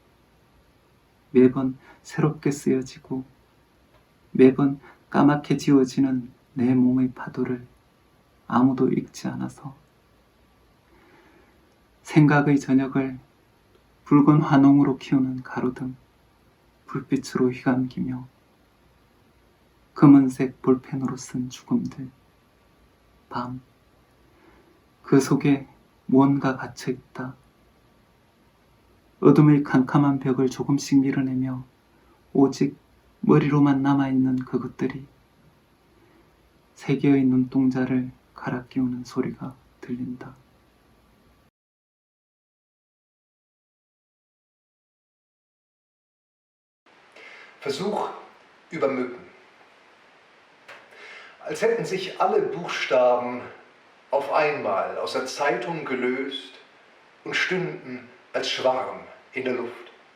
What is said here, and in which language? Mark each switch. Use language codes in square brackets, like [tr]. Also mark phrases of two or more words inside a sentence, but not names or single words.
[ko] 매번 새롭게 쓰여지고 매번 까맣게 지워지는 내 몸의 파도를 아무도 읽지 않아서 생각의 저녁을 붉은 환웅으로 키우는 가로등 불빛으로 휘감기며 검은색 볼펜으로 쓴 죽음들, 밤, 그 속에 무언가 갇혀있다. 어둠의 캄캄한 벽을 조금씩 밀어내며 오직 머리로만 남아있는 그것들이 세 개의 눈동자를 갈아 끼우는 소리가 들린다. [de] Versuch über Mücken. Als hätten sich alle Buchstaben auf einmal aus der Zeitung gelöst und stünden als Schwarm in der Luft.